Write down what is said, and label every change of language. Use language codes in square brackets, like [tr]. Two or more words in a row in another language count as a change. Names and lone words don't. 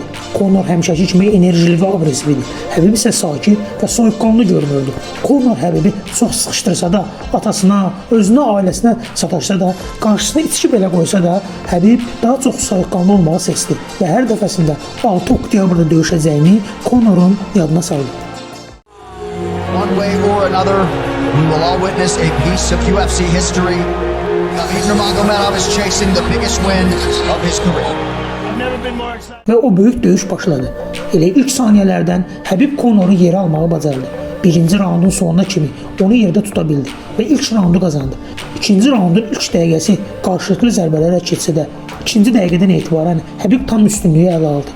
[az] Conor həmişəki kimi enerjili və aqressiv idi. Həbib isə sakin və soyuqqanlı görünürdü. Conor Həbibi çox sıxışdırsa da, atasına, özünə, ailəsinə sataşsa da, qarşısına içki belə qoysa da, Həbib daha çox soyuqqanlı olmağı seçdi və hər dəfəsində 6 oktyabrda döyüşəcəyini Conor'un yadına saldı. [en] One way or another, we will all witness a piece of UFC history. Khabib Nurmagomedov is chasing the biggest win of his career. [az] Və o böyük döyüş başladı. Elə ilk saniyələrdən Həbib Conor'u yerə almağı bacardı. Birinci raundun sonuna kimi onu yerdə tuta bildi və ilk raundu qazandı. İkinci raundun ilk dəqiqəsi qarşılıqlı zərbələrlə keçsə də, ikinci dəqiqədən etibarən Həbib tam üstünlüyü ələ aldı.